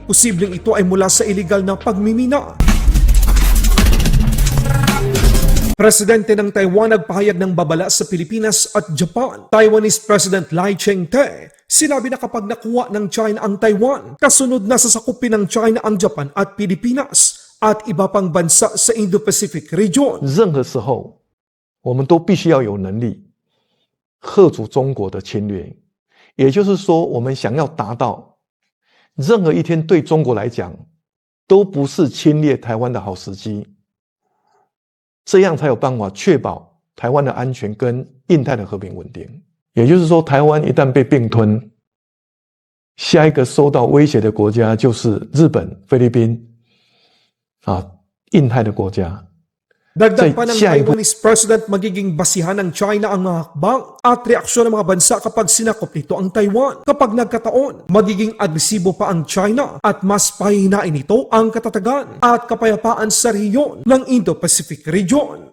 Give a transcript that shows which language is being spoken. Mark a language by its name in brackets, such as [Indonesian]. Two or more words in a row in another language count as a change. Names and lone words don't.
[Filipino] Posibleng ito ay mula sa iligal na pagmimina. Presidente ng Taiwan nagpahayag ng babala sa Pilipinas at Japan. [English] Taiwanese President [Filipino] Lai Ching-te sinabi na kapag nakuha ng China ang Taiwan, kasunod na sasakupin ng China ang Japan at Pilipinas at iba pang bansa sa [English] Indo-Pacific region. [Chinese] 任何时候，我们都必须要有能力嚇阻中国的侵略。也就是说，我们想要达到任何一天对中国来讲都不是侵略台湾的好时机，这样才有办法确保台湾的安全跟印太的和平稳定。也就是说，台湾一旦被并吞，下一个受到威胁的国家就是日本、菲律宾印太的国家。 [Filipino] Dagdag pa ng [English] Taiwanese President, [Filipino] magiging basihan ng China ang mga hakbang at reaksyon ng mga bansa kapag sinakop nito ang Taiwan. Kapag nagkataon, magiging agresibo pa ang China at mas pahihinain nito ang katatagan at kapayapaan sa rehiyon ng [English] Indo-Pacific region.